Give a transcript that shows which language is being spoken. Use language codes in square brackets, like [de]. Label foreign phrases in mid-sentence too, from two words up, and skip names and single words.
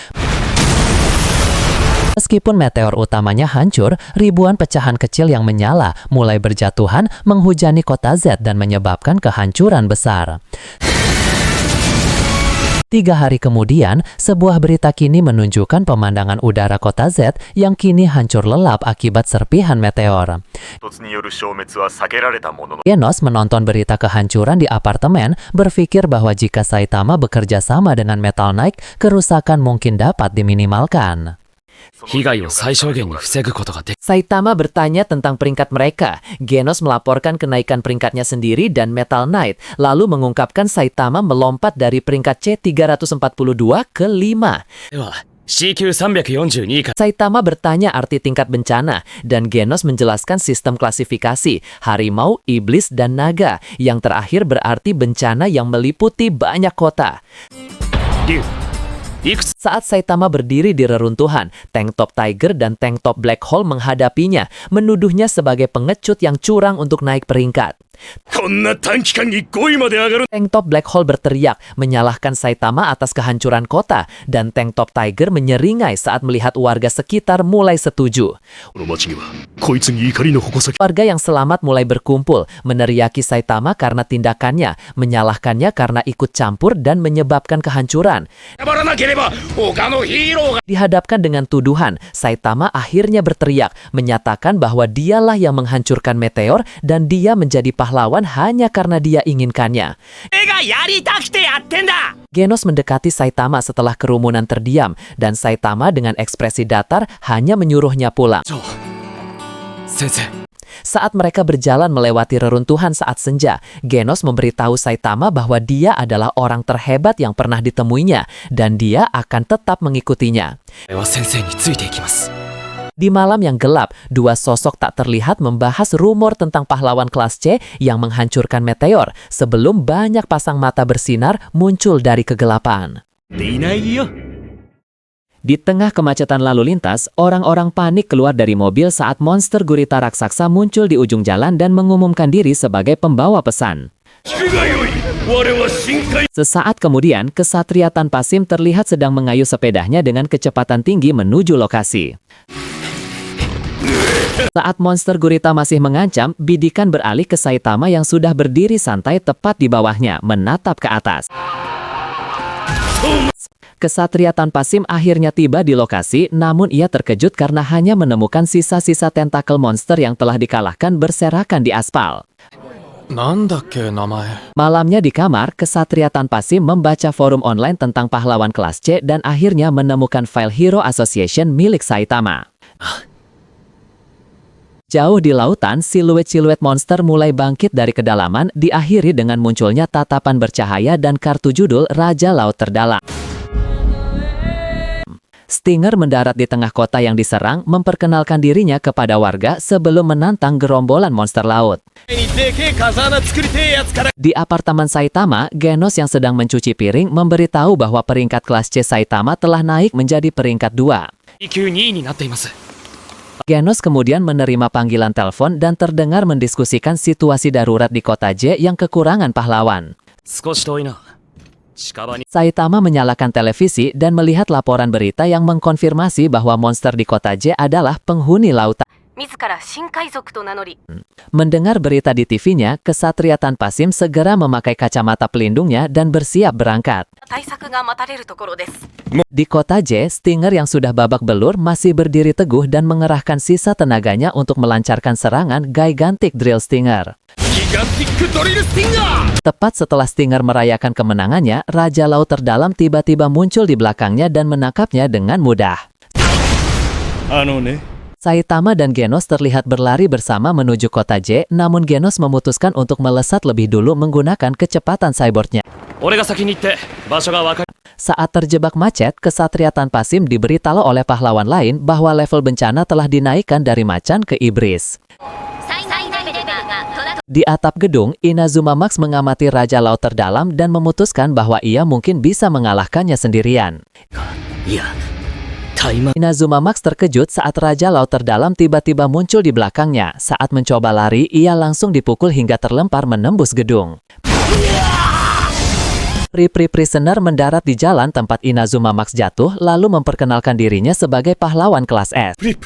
[id] Meskipun meteor utamanya hancur, ribuan pecahan kecil yang menyala mulai berjatuhan menghujani kota Z dan menyebabkan kehancuran besar. 3 hari kemudian, sebuah berita kini menunjukkan pemandangan udara kota Z yang kini hancur lelap akibat serpihan meteor. [ja] 突による消滅は避けられたものの [id] Genos menonton berita kehancuran di apartemen, berpikir bahwa jika Saitama bekerja sama dengan Metal Knight, kerusakan mungkin dapat diminimalkan. [ja] 被害を最小限に防ぐことができ [id] Saitama bertanya tentang peringkat mereka. Genos melaporkan kenaikan peringkatnya sendiri dan Metal Knight, lalu mengungkapkan Saitama melompat dari peringkat C342 ke 5. [ja] では CQ342 か [id] Saitama bertanya arti tingkat bencana, dan Genos menjelaskan sistem klasifikasi, harimau, iblis, dan naga, yang terakhir berarti bencana yang meliputi banyak kota. [ja] 竜いくつ [id] Saat Saitama berdiri di reruntuhan, Tank Top Tiger dan Tank Top Black Hole menghadapinya, menuduhnya sebagai pengecut yang curang untuk naik peringkat. [ja] こんな短期間に5位まで上がる [id] Tank Top Black Hole berteriak, menyalahkan Saitama atas kehancuran kota, dan Tank Top Tiger menyeringai saat melihat warga sekitar mulai setuju. [ja] この町にはこいつに怒りの矛先 [id] Warga yang selamat mulai berkumpul, meneriaki Saitama karena tindakannya, menyalahkannya karena ikut campur dan menyebabkan kehancuran. [ja] 頑張らなければ他のヒーローが [id] Dihadapkan dengan tuduhan, Saitama akhirnya berteriak, menyatakan bahwa dialah yang menghancurkan meteor dan dia menjadi pahlawan hanya karena dia inginkannya. [ja] 俺がやりたくてやってんだ [id] Genos mendekati Saitama setelah kerumunan terdiam, dan Saitama dengan ekspresi datar hanya menyuruhnya pulang. [ja] 先生 [id] Saat mereka berjalan melewati reruntuhan saat senja, Genos memberitahu Saitama bahwa dia adalah orang terhebat yang pernah ditemuinya, dan dia akan tetap mengikutinya. [ja] 俺は先生についていきます [id] Di malam yang gelap, dua sosok tak terlihat membahas rumor tentang pahlawan kelas C yang menghancurkan meteor sebelum banyak pasang mata bersinar muncul dari kegelapan. [ja] でいないよ [id] Di tengah kemacetan lalu lintas, orang-orang panik keluar dari mobil saat monster gurita raksasa muncul di ujung jalan dan mengumumkan diri sebagai pembawa pesan. [ja] 聞くがよい我は深海 [id] Sesaat kemudian, kesatria tanpa SIM terlihat sedang mengayuh sepedanya dengan kecepatan tinggi menuju lokasi. Saat monster gurita masih mengancam, bidikan beralih ke Saitama yang sudah berdiri santai tepat di bawahnya, menatap ke atas. Kesatria tanpa SIM akhirnya tiba di lokasi, namun ia terkejut karena hanya menemukan sisa-sisa tentakel monster yang telah dikalahkan berserakan di aspal. [ja] なんだっけ名前 [id] Malamnya di kamar, Kesatria tanpa SIM membaca forum online tentang pahlawan kelas C dan akhirnya menemukan file Hero Association milik Saitama. Jauh di lautan, siluet-siluet monster mulai bangkit dari kedalaman, diakhiri dengan munculnya tatapan bercahaya dan kartu judul Raja Laut Terdalam. Stinger mendarat di tengah kota yang diserang, memperkenalkan dirinya kepada warga sebelum menantang gerombolan monster laut. [ja] にでけえ風穴作りてえやつから [id] Di apartemen Saitama, Genos yang sedang mencuci piring memberitahu bahwa peringkat kelas C Saitama telah naik menjadi peringkat 2. [ja] EQ2 位になっています [id] Genos kemudian menerima panggilan telepon dan terdengar mendiskusikan situasi darurat di kota J yang kekurangan pahlawan. [ja] 少し遠いな近場に [id] Saitama menyalakan televisi dan melihat laporan berita yang mengkonfirmasi bahwa monster di kota J adalah penghuni lautan. [ja] 自ら新海賊と名乗り [id] Mendengar berita di TV-nya, Kesatria Tanpa SIM segera memakai kacamata pelindungnya dan bersiap berangkat. [ja] 対策が待たれるところです [id] Di kota J, Stinger yang sudah babak belur masih berdiri teguh dan mengerahkan sisa tenaganya untuk melancarkan serangan Gigantic Drill Stinger. [ja] ギガンティックドリルスティンガー [id] Tepat setelah Stinger merayakan kemenangannya, Raja Laut Terdalam tiba-tiba muncul di belakangnya dan menangkapnya dengan mudah. Saitama dan Genos terlihat berlari bersama menuju kota J, namun Genos memutuskan untuk melesat lebih dulu menggunakan kecepatan cyborgnya. [ja] 俺が先に行って場所が分かる [id] Saat terjebak macet, Kesatria Tanpa SIM diberitahu oleh pahlawan lain bahwa level bencana telah dinaikkan dari macan ke iblis. [ja] 最大レベルがトラ [id] Di atap gedung, Inazuma Max mengamati Raja Laut Terdalam dan memutuskan bahwa ia mungkin bisa mengalahkannya sendirian. [ja] いやタイマー [id] Inazuma Max terkejut saat Raja Laut Terdalam tiba-tiba muncul di belakangnya. Saat mencoba lari, ia langsung dipukul hingga terlempar menembus gedung. Pri Prisoner mendarat di jalan tempat Inazuma Max jatuh, lalu memperkenalkan dirinya sebagai pahlawan kelas S.